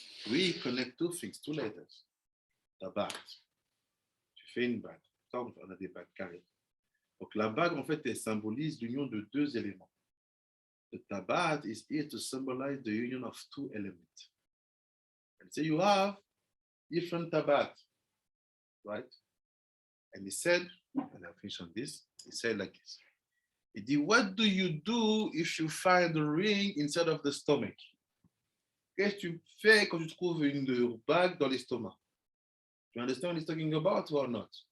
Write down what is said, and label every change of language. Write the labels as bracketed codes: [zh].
[en] We connect two things, two letters. [fr] Tabat. Tu fais une bague. On a des bagues carrées. Donc la bague, en fait, elle symbolise l'union de deux éléments. [en] The tabat is here to symbolize the union of two elements. And so you have different tabat, right? And he said, and I'll finish on this, he said like this. He said, what do you do if you find a ring inside of the stomach? [fr] Qu'est-ce que tu fais quand tu trouves une bague dans l'estomac? [en] You understand what he's talking about or not?